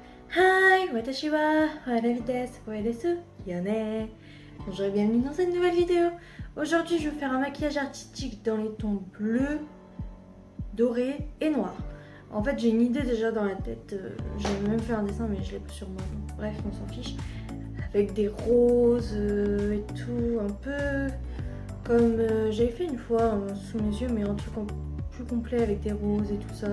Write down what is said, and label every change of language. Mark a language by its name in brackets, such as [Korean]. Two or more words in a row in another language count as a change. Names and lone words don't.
[Japanese] はい、私は花火です、声です、よね. [French] Bonjour et bienvenue dans cette nouvelle vidéo. Aujourd'hui, je vais faire un maquillage artistique dans les tons bleus, dorés et noirs. En fait, j'ai une idée déjà dans la tête. J'ai même fait un dessin, mais je l'ai pas sur moi. Donc, bref, on s'en fiche. Avec des roses et tout, un peu comme j'avais fait une fois sous mes yeux, mais un truc plus complet avec des roses et tout ça.